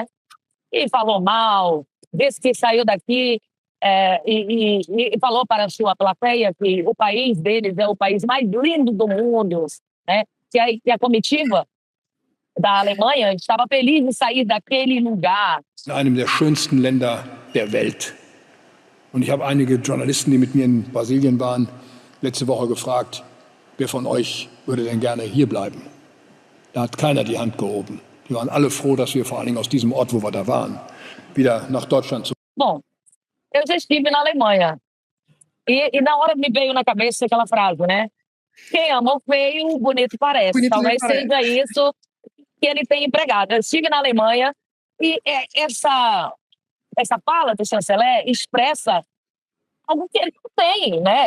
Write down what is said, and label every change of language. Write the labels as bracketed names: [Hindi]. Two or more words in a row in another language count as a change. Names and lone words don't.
[Portuguese] E falou mal, disse que saiu daqui e falou para a sua plateia que o país deles é o país mais lindo do mundo, né? Que a comitiva da Alemanha estava feliz de sair daquele lugar. [German] In einem der schönsten Länder der Welt. Und ich habe einige Journalisten, die mit mir in Brasilien waren, letzte Woche gefragt, wer von euch würde denn gerne hier bleiben? Da hat keiner die Hand gehoben. Die waren alle froh, dass wir vor allen Dingen aus diesem Ort, wo wir da waren, wieder nach Deutschland zu. [Portuguese] Bom, eu já estive na Alemanha. E na hora me veio na cabeça aquela frase, né? Quem ama o feio, o bonito parece. Bonito Talvez parece. seja isso que ele tem empregado. Eu estive na Alemanha e essa fala do chanceler expressa algo que ele não tem, né?